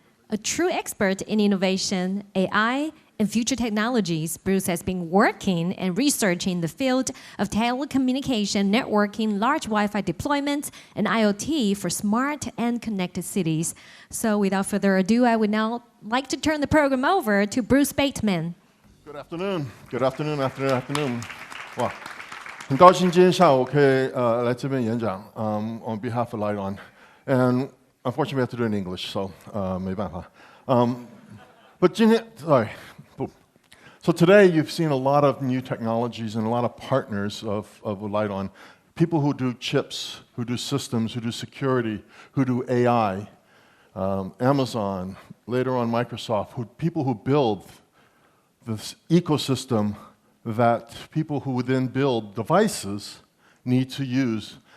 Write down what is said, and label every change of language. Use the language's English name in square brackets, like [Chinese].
[English] A true expert in innovation, AI, and future technologies, Bruce has been working and researching the field of telecommunication, networking, large Wi-Fi deployment, and IoT for smart and connected cities. So without further ado, I would now like to turn the program over to Bruce Bateman. Good afternoon. Good afternoon. Afternoon. [Chinese] 哇，很高兴今天下午可以来这边演讲。 [English] On behalf of LITE-ON, and unfortunately we have to do it in English, so [Chinese] 没办法。 [English] But 今天 sorry. So today you've seen a lot of new technologies and a lot of partners of LITE-ON. People who do chips, who do systems, who do security, who do AI, Amazon, later on Microsoft, people who build this ecosystem that people who would then build devices need to use.